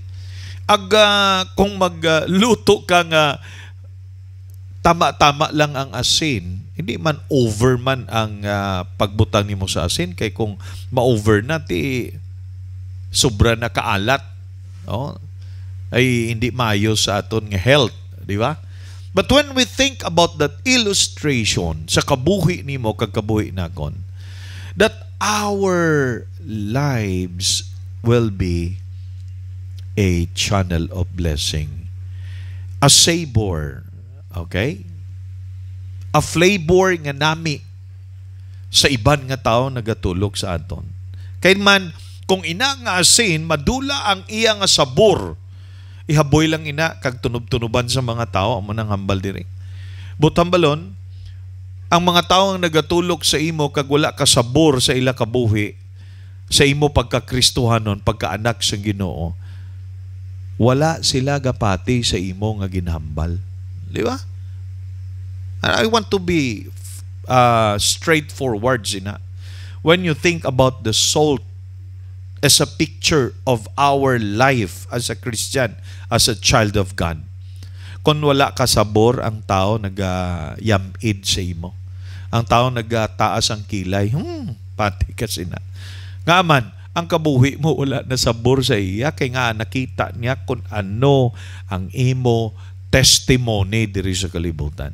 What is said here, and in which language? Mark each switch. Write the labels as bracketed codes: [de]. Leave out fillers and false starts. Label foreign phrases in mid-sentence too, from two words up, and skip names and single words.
[hil] Kung magluto ka nga tama-tama lang ang asin, hindi man over man ang pagbutang nimo sa asin, kay kung ma-over na ti sobra na kaalat, ay hindi maayo sa aton nga health, di ba? [en] But when we think about that illustration [hil] sa kabuhi nimo kag kabuhi nakon, [en] that our lives will be a channel of blessing. A savor, okay? A flavor [hil] nga nami sa iban nga tao nagatulog sa aton. Kay man, kung ina nga asin, madula ang iya nga sabor, ihaboy lang ina, kag tunob-tunuban sa mga tao, amo nang hambal diri. Butang balon, ang mga tao ang nagatulog sa imo, kag wala ka sabor sa ila kabuhi, sa imo pagkakristohanon, pagkaanak sa Ginoo, wala sila gapati sa imo nga ginhambal. Di ba? [en] I want to be straightforward sina. When you think about the salt as a picture of our life as a Christian, as a child of God, [hil] kung wala ka sabor, ang tao nag-yamid sa imo. Ang tao nagtaas ang kilay. Pati ka sina. Nga man, ang kabuhi mo wala na sabor sa iya, kay nga nakita niya kung ano ang imo testimony diri sa kalibutan.